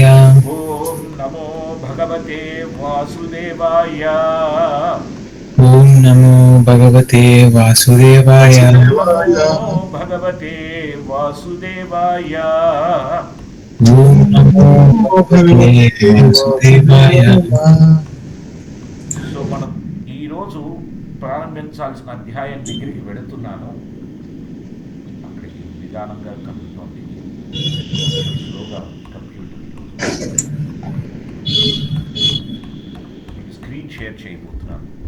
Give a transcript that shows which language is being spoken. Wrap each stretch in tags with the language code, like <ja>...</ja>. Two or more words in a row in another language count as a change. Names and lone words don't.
<sa>ओं नमो भगवते वासुदेवाय ओम नमो भगवते वासुदेवाय नमो भगवते वासुदेवाय ओम नमो भगवते वासुदेवाय</sa> <te>సో మనం ఈరోజు ప్రారంభించాల్సిన అధ్యాయం దగ్గరికి వెళుతున్నాను. అక్కడికి నిదానంగా కలుగుతోంది, స్లోగా కంప్యూటర్ మీకు</te> <en>screen share</en> <te>చేయబోతున్నాను.</te>